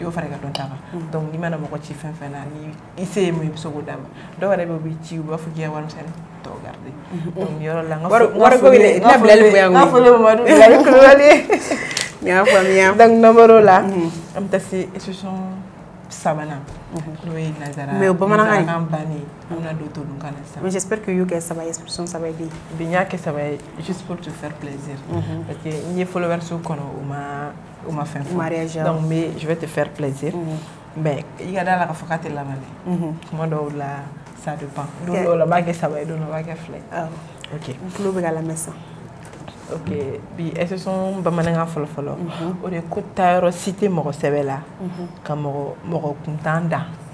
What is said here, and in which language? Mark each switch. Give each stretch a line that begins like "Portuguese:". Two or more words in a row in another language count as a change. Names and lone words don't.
Bambara: i y'o fara i ka dɔn ta kan donc n'i mana mɔgɔ ci fɛn fɛn na ni i se ye mun ye i bɛ se k'o d'a ma dɔw yɛrɛ bɛ u bɛ ci u b'a fɔ k'i ka warimisɛnnin tɔ garder donc nin yɔrɔ la n ka foli Mamadu Bilali Kulubali n y'a faamuya donc numéro la an bɛ taa se expression sabanan n'o ye nazara mais o bamanankan bannen an bɛna don todunkan na sisan
French: mais j'espère que
Bambara: y'o kɛ saba ye expression saba ye bi n y'a kɛ saba ye
French: juste pour te faire plaisir parce que
Bambara: n ye followers kɔnɔ o ma fɛn fɔ
French: donc mais je vais te faire plaisir mais
Bambara: i ka d'a la k'a fɔ k'a tɛ laban dɛ kuma dɔw la
French: ça dépend
Bambara: don dɔw la n b'a kɛ saba ye don dɔ la n b'a kɛ fila ye ok n tulo bɛ ka lamɛn sisan ok bi expression bamanankan fɔlɔ-fɔlɔ o de ye ko taayɔrɔ si tɛ mɔgɔ sɛbɛ la ka mɔgɔ kuntan dan